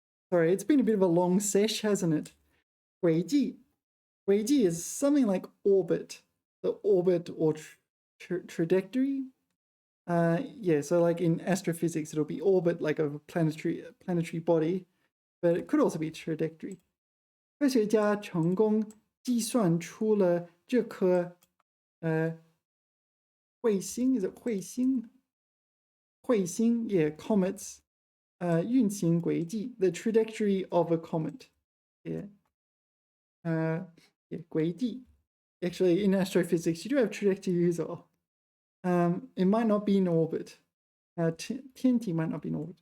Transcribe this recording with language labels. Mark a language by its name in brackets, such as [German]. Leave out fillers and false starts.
[English] Sorry, it's been a bit of a long sesh, hasn't it? Guiji. Guiji is something like orbit. The orbit or trajectory. Yeah, so like in astrophysics, it'll be orbit, like a planetary body, but it could also be trajectory. [Chinese] 科学家成功计算出了这颗彗星 [English] is it [Chinese] 彗星？ [English] 彗星 yeah, comets [Chinese] 运行轨迹 [English] the trajectory of a comet. Yeah. Yeah, 轨迹.Actually, in astrophysics, you do have trajectory as well. It might not be in orbit. 天体 might not be in orbit.